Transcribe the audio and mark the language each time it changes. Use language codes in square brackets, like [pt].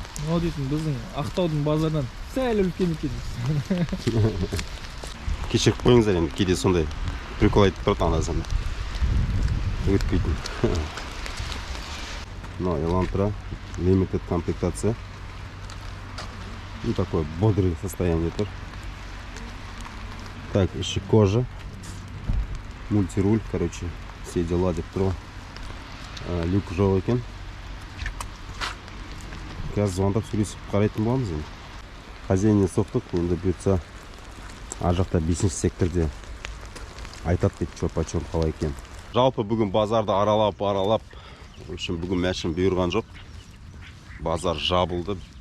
[kk] О дейтін біздің Ақтаудың базарынан сәл үлкен екен. Кешіріп қойыңыздар енді, кейде сондай прикол айтып тұрады анда-санда. Өтпейтін. [ru] Но Elantra, limited комплектация. Ну такое бодрое состояние тут. Так, еще кожа. Мультируль, короче, все дела [kk] деп тұр. Люк жоқ екен. Қазір звондап сөйлесіп қарайтын боламыз енді. Хозяйне соқтық, енді бұйыртса ар жақта 5-ші секторде айтады дейді, [ru] чо почем [kk] қалай екен. Жалпы бүгін базарды аралап, [ru] в общем, [kk] бүгін мәшін бұйырған жоқ. Базар жабылды.